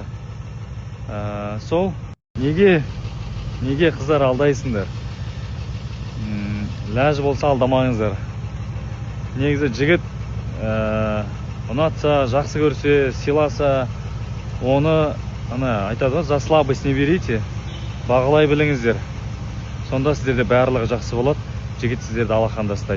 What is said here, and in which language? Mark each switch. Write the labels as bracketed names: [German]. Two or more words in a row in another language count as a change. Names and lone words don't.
[Kazakh] Сол неге қыздар алдайсыңдар? Ләж болса алдамаңыздар. Негізі жігіт ұнатса, жақсы көрсе, сыйласа, оны айтады ғой, [Russian] за слабость не берите, [Kazakh] бағалай біліңіздер. Сонда сіздерде барлығы жақсы болады, жігіт сіздерді алақандастайды.